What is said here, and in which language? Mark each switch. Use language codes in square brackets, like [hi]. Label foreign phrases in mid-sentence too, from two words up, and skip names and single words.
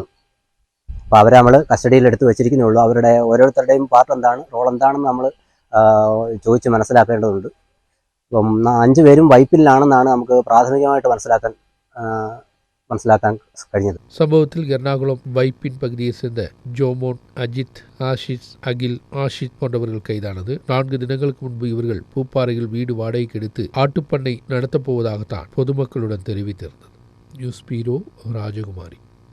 [ml] അപ്പോൾ അവരെ നമ്മൾ കസ്റ്റഡിയിലെടുത്ത് വെച്ചിരിക്കുന്നേ ഉള്ളൂ. അവരുടെ ഓരോരുത്തരുടെയും പാർട്ട് എന്താണ്, റോൾ എന്താണെന്ന് നമ്മൾ ചോദിച്ച് മനസ്സിലാക്കേണ്ടതുണ്ട്. അപ്പം 5 പേരും വൈപ്പിലാണെന്നാണ് നമുക്ക് പ്രാഥമികമായിട്ട് മനസ്സിലാക്കാൻ കഴിഞ്ഞത്. സംഭവത്തിൽ എറണാകുളം വൈപ്പിൻ പകുതിയെ சேர்ந்த ജോമോൻ, അജിത്, ആഷിഷ്, അഖിൽ, ആഷിഷ് [ta] போன்றவர்கள் கைதானது. 4 தினங்களுக்கு முன்பு இவர்கள் பூப்பாறையில் வீடு வாடகைக்கு எடுத்து ஆட்டுப்பண்ணை நடத்தப்போவதாகத்தான் பொதுமக்களுடன் தெரிவித்திருந்தது. [en] news bureau ராஜகுமாரி.